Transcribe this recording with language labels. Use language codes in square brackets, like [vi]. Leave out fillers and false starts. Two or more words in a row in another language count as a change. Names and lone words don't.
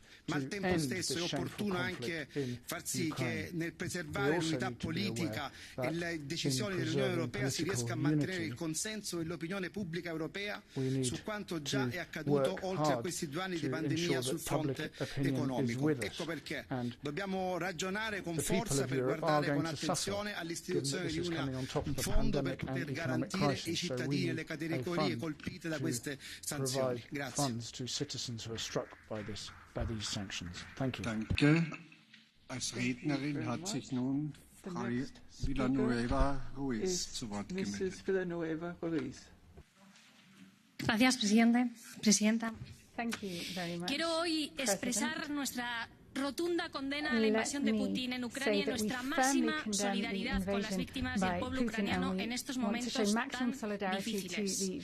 [it] Ma al tempo stesso è opportuno anche far sì che nel preservare l'unità politica e le decisioni dell'Unione Europea si riesca a mantenere il consenso e l'opinione pubblica europea su quanto già è accaduto oltre a questi 2 anni di pandemia sul fronte economico. Ecco perché dobbiamo ragionare con forza per guardare con attenzione all'istituzione di un fondo per poter garantire i cittadini e le categorie colpite da queste sanzioni. Grazie. [de] Danke. Als Rednerin hat sich nun Frau Villanueva Ruiz zu Wort gemeldet. [es] Gracias, Presidenta. Quiero hoy expresar nuestra rotunda condena a la invasión de Putin en Ucrania y nuestra máxima solidaridad con las víctimas del pueblo ucraniano en estos momentos tan difíciles.